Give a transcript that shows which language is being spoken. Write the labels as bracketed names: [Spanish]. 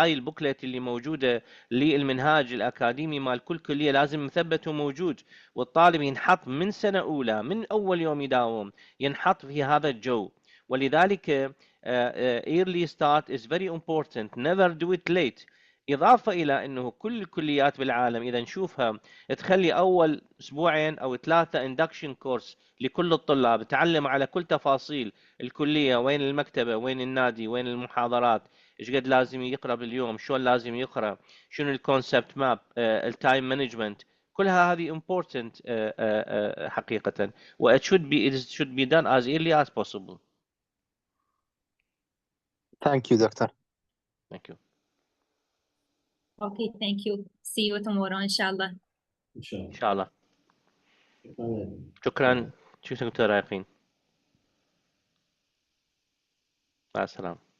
[Arabic] هاي البوكلت اللي موجوده للمنهاج الاكاديمي مال كل كليه لازم مثبت وموجود، والطالب ينحط من سنه اولى، من اول يوم يداوم ينحط في هذا الجو. ولذلك [English] early start is very important, never do it late. [Arabic] إضافة إلى أنه كل الكليات بالعالم إذا نشوفها تخلي أول أسبوعين أو 3 induction course لكل الطلاب، تعلم على كل تفاصيل الكلية، وين المكتبة، وين النادي، وين المحاضرات، إيش قد لازم يقرأ باليوم، شلون لازم يقرأ، شنو الكونسبت ماب، التايم مانجمنت، كلها هذه important حقيقة. و [English] it should be done as early as possible. Thank you, doctor. Thank you. Okay, thank you. See you tomorrow [Arabic] إن شاء الله. إن شاء الله. إن شاء الله. شكرا. شكرا دكتور رايقين. مع السلامة.